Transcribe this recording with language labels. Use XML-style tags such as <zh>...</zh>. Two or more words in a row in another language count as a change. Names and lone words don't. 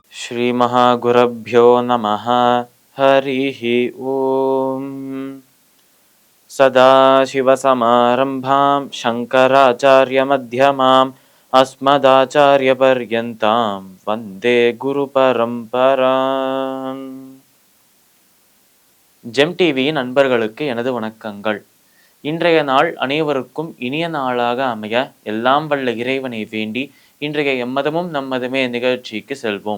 <sa>श्रीमहागुरुभ्यो नमः। हरिः ओम्। सदाशिवसमारम्भां शङ्कराचार्यमध्यमाम् अस्मदाचार्यपर्यन्तां वन्दे குருபரம்பராம்.</sa> <ta>ஜெம் டிவியின் நண்பர்களுக்கு எனது வணக்கங்கள். இன்றைய நாள் அனைவருக்கும் இனிய நாளாக அமைய எல்லாம் வல்ல இறைவனை வேண்டி இன்றைய எம்மதமும் நம்மதுமே நிகழ்ச்சிக்கு செல்வோம்.</ta>